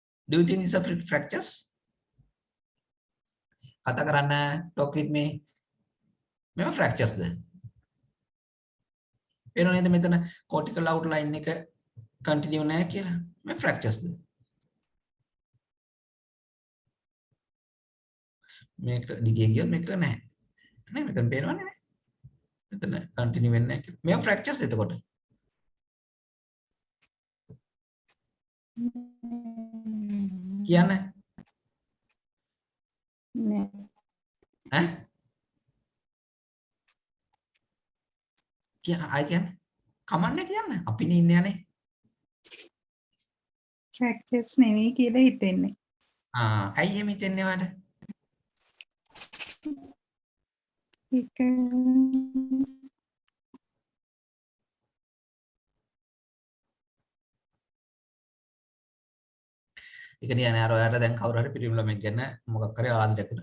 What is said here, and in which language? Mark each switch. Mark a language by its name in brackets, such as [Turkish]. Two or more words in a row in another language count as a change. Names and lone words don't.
[English] Do you think these are fractures? [Sinhala] කතා කරන්න, [English] talk with me. [Sinhala] මේවා fractures ද? පේනව නේද මෙතන [English] cortical outline [Sinhala] එක continue නැහැ කියලා. මේ fractures ද? මේක දිගේ ගියොත් මේක නැහැ. නේ මෙතන පේනවනේ නේ. මෙතන continue වෙන්නේ නැහැ කියලා. මේවා fractures ද එතකොට? කියන්න. නෑ. ඈ? [English] I can [Sinhala] කමන්නේ කියන්න. අපිනේ ඉන්නේ යන්නේ. fractures නෙවෙයි කියලා හිතෙන්නේ. ඇයි එහෙම හිතෙන්නේ වාට? ඒක ඒ කියන්නේ අර ඔයාලට දැන් කවුරු හරි පිරිමි ළමෙක් ගැන මොකක් හරි ආදරයක් කරනවා.